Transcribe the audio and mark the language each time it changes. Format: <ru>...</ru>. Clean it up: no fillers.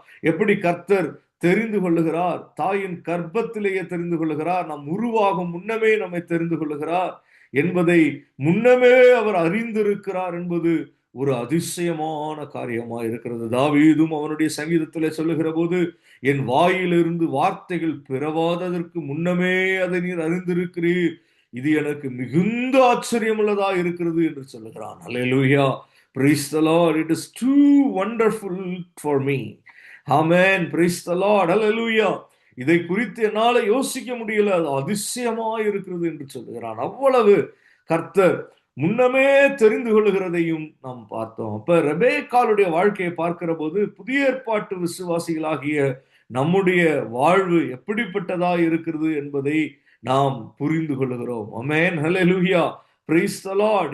<ta>எப்படி கர்த்தர் தெரிந்து கொள்ளுகிறார், தாயின் கர்ப்பத்திலேயே தெரிந்து கொள்ளுகிறார், நாம் உருவாகும் முன்னமே நம்மை தெரிந்து கொள்ளுகிறார் என்பதை முன்னமே அவர் அறிந்திருக்கிறார் என்பது ஒரு அதிசயமான காரியமா இருக்கிறது. தாவீதும் அவனுடைய சங்கீதத்திலே சொல்லுகிற போது, என் வாயிலிருந்து வார்த்தைகள் பிறவாததற்கு முன்னமே அதை நீர் அறிந்திருக்கிறீர், இது எனக்கு மிகுந்த ஆச்சரியமுள்ளதா இருக்கிறது என்று சொல்லுகிறான்.</ta> <en>அல்லேலூயா. Praise the Lord. It is too wonderful for me. Amen. Praise the Lord. Hallelujah.</en> <ta>இதை குறித்து என்னால யோசிக்க முடியல, அது அதிசயமா இருக்கிறது என்று சொல்லுகிறான். அவ்வளவு கர்த்தர் முன்னமே தெரிந்து கொள்ளுகிறதையும் நாம் பார்த்தோம். அப்ப ரெபேக்காளுடைய வாழ்க்கையை பார்க்கிற போது புதிய ஏற்பாட்டு விசுவாசிகளாகிய நம்முடைய வாழ்வு எப்படிப்பட்டதா இருக்கிறது என்பதை நாம் புரிந்து கொள்ளுகிறோம். ஆமென். ஹல்லேலூயா.</ta> <en>Praise the Lord.</en>